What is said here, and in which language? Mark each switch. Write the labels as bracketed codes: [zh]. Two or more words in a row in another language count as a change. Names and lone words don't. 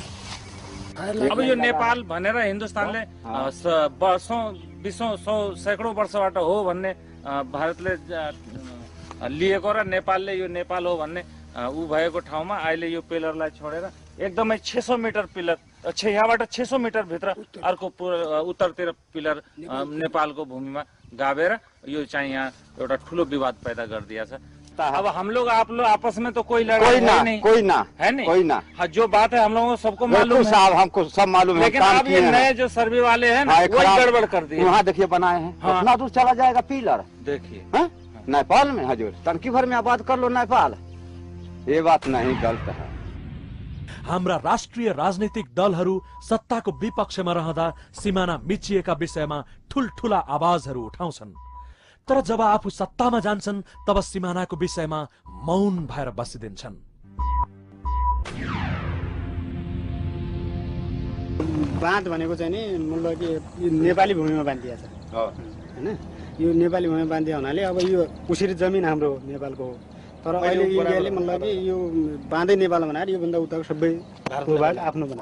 [ne] अब यो नेपाल भनेर हिन्दुस्तानले वर्षौं 20 सैकडौँ वर्षबाट हो भन्ने भारतले लिएको र नेपालले यो नेपाल हो भन्ने ऊ भएको ठाउँमा अहिले यो पिलरलाई छोडेर एकदमै 600 मिटर पिलर, यहाँबाट 600 मिटर भित्र अर्को उत्तरतिर पिलर नेपालको भूमिमा गाभेर यो चाहिँ यहाँ एउटा ठुलो विवाद पैदा गरिदिएछ। [hi] अब हम लोग आप लोग आपस में तो कोई लड़ाई नहीं, कोई ना है नहीं, कोई ना। हाँ, जो बात है हम लोगों को सबको मालूम है साहब, हमको सब मालूम है। लेकिन अब ये नए जो सर्वे वाले हैं ना, वही गड़बड़ कर दिए। वहाँ देखिए बनाए हैं, इतना दूर चला जाएगा पिलर, देखिए नेपाल में हजूर टंकी भर में आबाद कर लो नेपाल। ये बात नहीं, गलत है। [ne] हाम्रा राष्ट्रिय राजनीतिक दलहरू सत्ताको विपक्षमा रहँदा सीमाना मिचिएका विषयमा ठुलठुला आवाजहरू उठाउँछन्, तर जब आफू सत्तामा जान्छन् तब सीमानाको विषयमा मौन भएर बसिदिन्छन्। बाँध भनेको चाहिँ नि मतलब कि नेपाली भूमिमा बाँधिया छ हैन, यो नेपाली भूमिमा बाँधिया हुनाले अब यो उसरी जमिन हाम्रो नेपालको हो, तर अहिले इन्डियाले मतलब कि यो बाँधै नेपाल बनाएर योभन्दा उताको सबै भारतको भाग आफ्नो बनाएको।